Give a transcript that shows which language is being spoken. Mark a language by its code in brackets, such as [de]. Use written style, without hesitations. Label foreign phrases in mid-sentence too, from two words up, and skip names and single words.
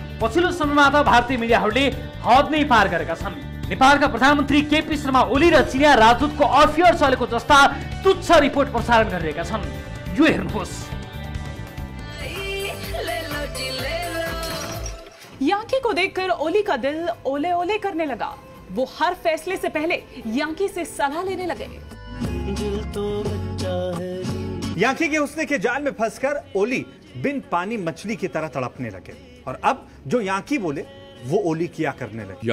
[ne] पछिल्लो समयमा त भारतीय मिडियाहरूले हद नै पार गरेका छन्। नेपालका प्रधानमन्त्री केपी शर्मा ओली र चिनिया राजदूतको अफेयर चलेको जस्ता तुच्छ रिपोर्ट प्रसारण गरिरहेका छन्। यो हेर्नुहोस्। [hi] यांकी को देखकर ओली का दिल ओले ओले करने लगा। वो हर फैसले से पहले यांकी से सलाह लेने लगे। यांकी के हुस्ने के जाल में फंसकर ओली बिन पानी मछली की तरह तड़पने लगे और अब जो यांकी बोले वो ओली किया करने लगे।